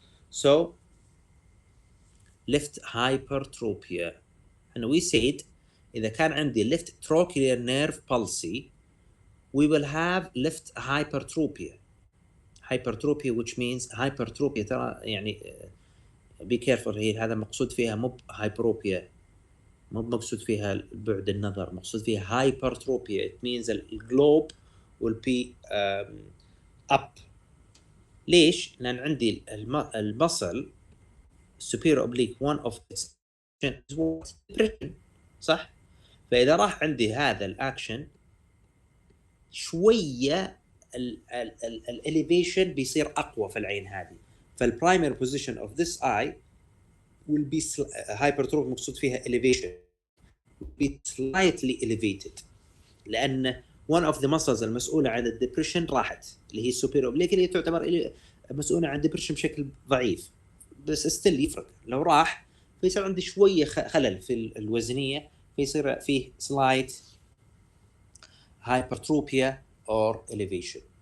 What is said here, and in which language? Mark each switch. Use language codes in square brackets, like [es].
[en] So left hypertrophy. And we said [ar] إذا كان عندي [en] left trochlear nerve palsy, we will have left hypertrophy. Hypertrophy which means hypertrophy [ar] ترى يعني [en] be careful here. [ar] هذا مقصود فيها مو hyperopia، مو مقصود فيها بعد النظر، مقصود فيها hypertrophy. [en] It means the globe will be up. [ar] ليش؟ لأن عندي المصل superior oblique [en] one of its is what? Depression. [ar] صح؟ فإذا راح عندي هذا الأكشن شوية الاليفيشن بيصير أقوى في العين هذه. [en] فالبرايمري position of this eye will be hypertrophy [ar] مقصود فيها [en] elevation will be slightly elevated، لأن one of the muscles [ar] المسؤولة عن الدبريشن راحت، اللي هي السوبيريور اوبليك، اللي تعتبر مسؤولة عن الدبريشن بشكل ضعيف، بس ستيل يفرق. لو راح فيصير عندي شوية خلل في الوزنية، فيصير فيه [en] slight hypertropia or elevation.